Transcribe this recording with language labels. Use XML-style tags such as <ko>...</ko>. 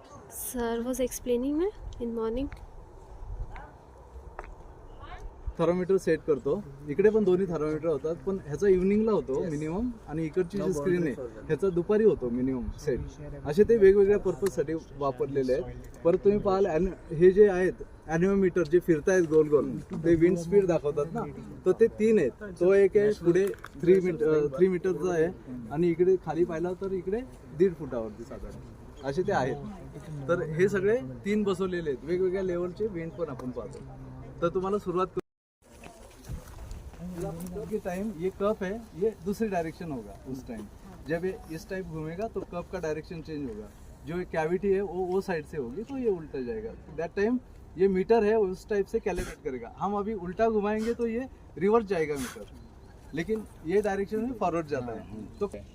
<en>Sir was explaining me in morning.</en> <mr>Thermometer set करतो. इकडे पण दोन्ही थर्मोमीटर होतात, पण ह्याचा इव्हनिंगला होतो मिनिमम आणि इकडची जी स्क्रीन आहे ह्याचा दुपारी होतो मिनिमम सेट. असे ते वेगवेगळ्या पर्पजसाठी वापरलेले आहेत. परत तुम्ही पाहाल हे जे आहेत ॲनिओमीटर जे फिरतायत गोल गोल ते विंड स्पीड दाखवतात ना, तर ते 3 आहेत. तो एक आहे पुढे 3 मीटरचा आहे आणि इकडे खाली पाहिला तर इकडे 1.5 फुटावरती साधारण असे ते आहेत. तर हे सगळे 3 बसवलेले आहेत. वेगवेगळ्या लेवलचे विंड पण आपण पाहतो. तर तुम्हाला सुरुवात</mr> <hi>के टाइम ये कप है, ये दूसरी डायरेक्शन होगा उस टाइम. जब ये इस टाइप घूमेगा तो कप का डायरेक्शन चेंज होगा. जो कैविटी है वो साइड से होगी तो ये उल्टा जाएगा.</hi> <en>that time</en> <hi>ये मीटर है उस टाइप से कैलकुलेट करेगा. हम अभी उल्टा घुमाएंगे तो ये रिवर्स जाएगा मीटर, लेकिन ये डायरेक्शन में फॉरवर्ड जाता है. तो</hi>